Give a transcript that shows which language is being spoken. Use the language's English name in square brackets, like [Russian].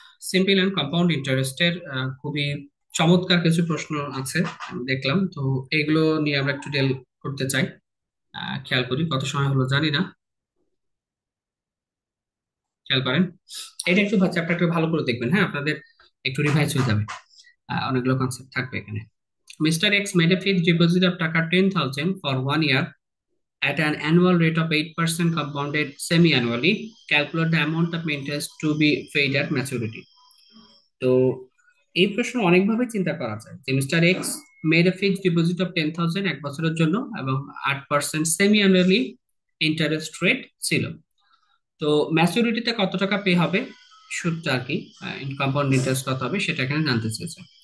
[Bangla] Simple and compound ইন্টারেস্টের খুবই চমৎকার কিছু প্রশ্ন আছে আমি দেখলাম, তো এগুলো নিয়ে আমরা একটু ডিল করতে চাই। খেয়াল করি কত সময় হলো জানি না, খেয়াল করেন। এটা একটু চ্যাপ্টার একটু ভালো করে দেখবেন, হ্যাঁ, আপনাদের একটু রিভাইজ হয়ে যাবে। অনেকগুলো কনসেপ্ট থাকবে এখানে। Mr. [English] X made a fixed deposit of taka 10,000 for 1 year at an annual rate of 8% compounded semi-annually. Calculate the amount of interest to be paid at maturity. [Bangla] তো এই প্রশ্ন অনেকভাবে চিন্তা করা যায় যে [English] mister X made a fixed deposit of 10,000 [Bangla] 1 বছরের জন্য, এবং 8% সেমি অ্যানুয়ালি ইন্টারেস্ট রেট ছিল। তো ম্যাচুরিটিতে কত টাকা পে হবে, সুদটা আর কি, কম্পাউন্ড ইন্টারেস্ট কত হবে সেটা এখানে জানতে চেয়েছে।